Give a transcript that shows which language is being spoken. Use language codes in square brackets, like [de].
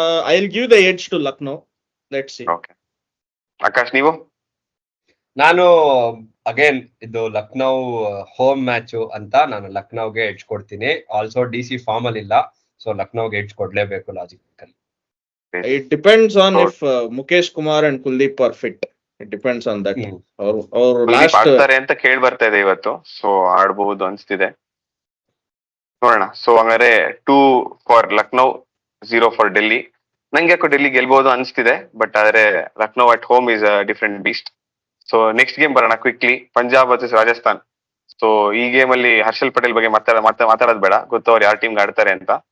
[en] I will give the edge to Lucknow. Let's see. [kn] Okay Akash, ನೀವು? ನಾನು again ಇದು Lucknow home match ಅಂತ ನಾನು ಲಕ್ನೋಗೆ ಎಡ್ಜ್ ಕೊಡ್ತೀನಿ. ಆಲ್ಸೋ DC ಫಾರ್ಮ್ ಅಲ್ಲಿ ಇಲ್ಲ, so ಲಕ್ನೋಗೆ edge ಕೊಡ್ಲೇಬೇಕು logical. [en] It depends on if Mukesh Kumar and Kuldeep are fit. It depends on that. [kn] ಅವ್ರು last ಆಡ್ತಾರೆ ಅಂತ ಕೇಳಿ ಬರ್ತಾ ಇದೆ ಇವತ್ತು, ಸೊ ಆಡ್ಬಹುದು ಅನ್ಸ್ತಿದೆ, ನೋಡೋಣ. ಸೊ ಹಂಗಾರೆ 2 ಫಾರ್ ಲಕ್ನೋ, 0 ಫಾರ್ ಡೆಲ್ಲಿ. ನಂಗೆ ಯಾಕೋ ಡೆಲ್ಲಿ ಗೆಲ್ಬಹುದು ಅನ್ಸ್ತಿದೆ, ಬಟ್ ಆದ್ರೆ Lucknow [en] At home is a different beast. [kn] So next game ಬರೋಣ quickly. Punjab versus Rajasthan. So ಈ ಗೇಮ್ ಅಲ್ಲಿ ಹರ್ಷಲ್ ಪಟೇಲ್ ಬಗ್ಗೆ ಮಾತಾಡೋದು ಬೇಡ, ಗೊತ್ತವ್ರು ಯಾರ್ ಟೀಮ್ ಆಡ್ತಾರೆ ಅಂತ.